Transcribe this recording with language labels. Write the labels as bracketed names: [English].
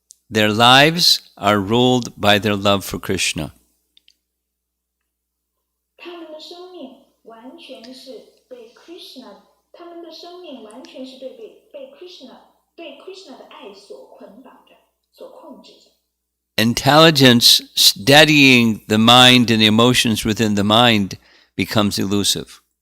[English] Their lives are ruled by their love for Krishna. [Chinese] 他们的生命完全是被 Krishna， 他们的生命完全是被 Krishna 的爱所捆绑着，所控制着。 [English] Intelligence steadying the mind and the emotions within the mind becomes elusive.